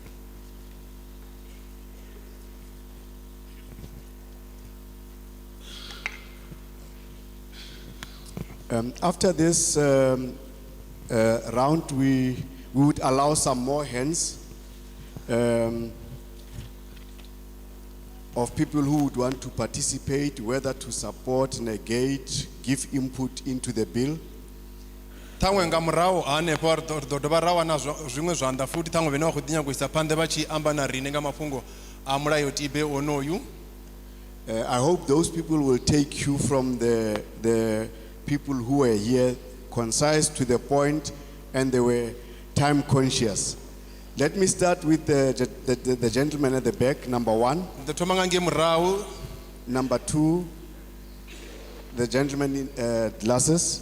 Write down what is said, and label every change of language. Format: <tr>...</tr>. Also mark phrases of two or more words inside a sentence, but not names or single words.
<en>After this round, we would allow some more hands of people who would want to participate, whether to support, negate, give input into the bill.</en> <ve>Tangwe nga murahu hanefho do dovha ra wana zwiṅwe zwanḓa futhi ṱhaṅwe vhene vha khou ḓi nyaga u isa phanḓa vha tshi amba na riṋe nga mafhungo a mulayotibe onoyu.</ve> <en>I hope those people will take you from the people who were here, concise, to the point, and they were time conscious. Let me start with the gentleman at the back, number one. Number two, the gentleman in glasses.</en>